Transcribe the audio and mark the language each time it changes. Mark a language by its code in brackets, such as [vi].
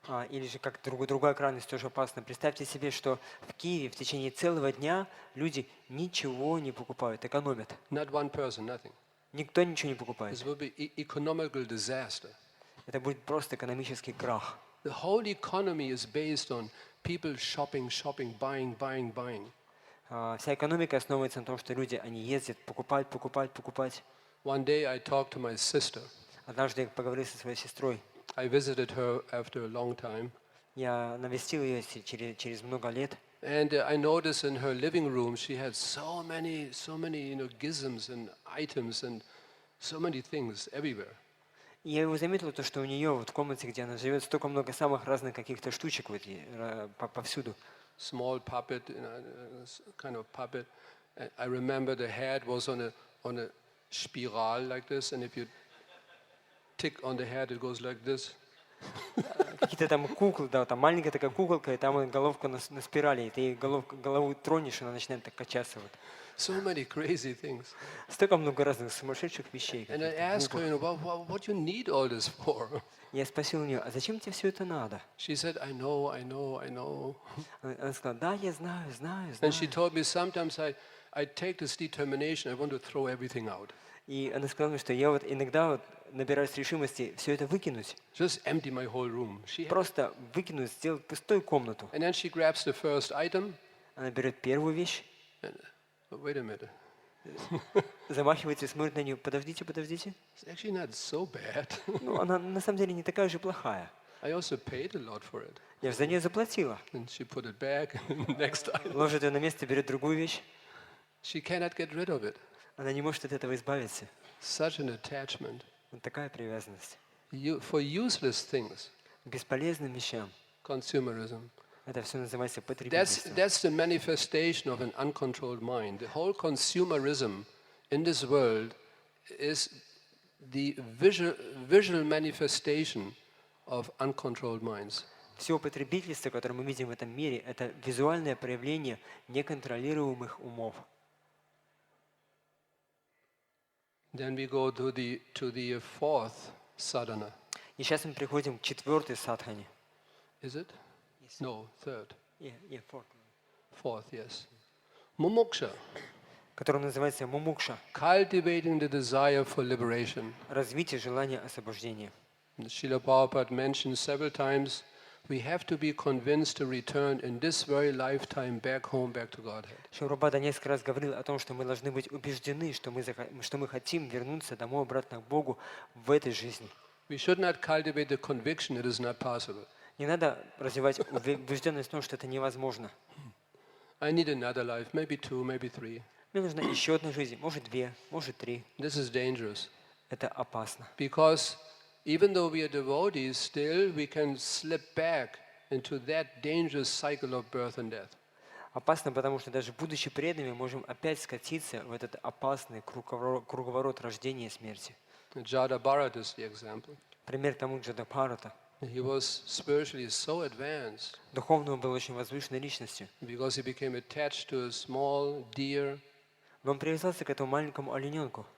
[ru] Или же как другая крайность тоже опасна. Представьте себе, что в Киеве в течение целого дня люди ничего не покупают, экономят. [en] Not one person, nothing. [ru] Никто ничего не покупает. [en] This will be economical disaster. [ru] Это будет просто экономический крах. [en] The whole economy is based on people shopping, buying. [ru] Вся экономика основывается на том, что люди, они ездят, покупать. [en] One day I talked to my sister. [ru] Однажды я поговорил со своей сестрой. [en] I visited her after a long time. [ru] Я навестил ее через много лет. [en] And I noticed in her living room she had so many, gizms and items and so many things everywhere. [ru] И я его заметил, то, что у нее вот в комнате, где она живет, столько много самых разных каких-то штучек вот, повсюду. [en] Small puppet, kind of puppet. And I remember the head was on a spiral like this, and if you tick on the head, it goes like this. [ru] Какие-то там куклы, да, там маленькая такая куколка, и там головка на спирали, и ты голову тронешь, и она начинает так качаться. Вот. [en] So many crazy things. [ru] Столько много разных сумасшедших вещей. [en] And I asked her, what you need all this for? [ru] Я спросил у нее, а зачем тебе все это надо? [en] She said, I know. [ru] Она сказала, да, я знаю. [en] And she told me sometimes I take this determination, I want to throw everything out. [ru] И она сказала мне, что я вот иногда вот набираюсь решимости все это выкинуть. [en] Just empty my whole room. [ru] Просто выкинуть, сделать пустую комнату. [en] And then she grabs the first item. [ru] Она берет первую вещь. [en] Wait a minute. [ru] замахивается и смотрит на нее. Подождите, подождите. [en] It's actually not so bad. [ru] Ну, она на самом деле не такая же плохая. [en] I also paid a lot for it. [ru] Я же за нее заплатила. [en] And she put it back next time. [ru] Ложит ее на место, берет другую вещь. [en] She cannot get rid of it. [ru] Она не может от этого избавиться. [en] Such an attachment. [ru] Вот такая привязанность. [en] For useless things, [ru] К бесполезным вещам. [en] consumerism. [ru] Это все называется потребительством. [en] That's the manifestation of an uncontrolled mind. The whole consumerism in this world is the visual manifestation of uncontrolled minds. [ru] Все потребительство, которое мы видим в этом мире, это визуальное проявление неконтролируемых умов. [en] Then we go to the fourth sadhana. [ru] И сейчас мы приходим к четвертой садхане. [en] Is it? Yes. No, third. Fourth. Fourth, yes. Mumuksha. [ru] Которая называется мумукша. [en] Cultivating the desire for liberation. [ru] Развитие желания освобождения. [en] Srila Prabhupada mentioned several times, we have to be convinced to return in this very lifetime back home, back to Godhead. [ru] Прабхупада несколько раз говорил о том, что мы должны быть убеждены, что мы хотим вернуться домой обратно к Богу в этой жизни. [en] We should not cultivate the conviction it is not possible. [ru] Не надо развивать убежденность в том, что это невозможно. [en] I need another life, maybe 2, maybe 3. [ru] Мне нужна еще одна жизнь, может 2, может 3. [en] This is dangerous. [ru] Это опасно. [en] Because even though we are devotees, still we can slip back into that dangerous cycle of birth and death. [ru] Опасно, потому что даже будучи преданными, можем опять скатиться в этот опасный круговорот рождения и смерти. [en] Jada Bharat is the example. [ru] Пример тому Джадабхарата. [en] He was spiritually so advanced [ru] Духовно он был очень возвышенной личностью. [en] because he became attached to a small deer. [ru] Но он привязался к этому маленькому олененку.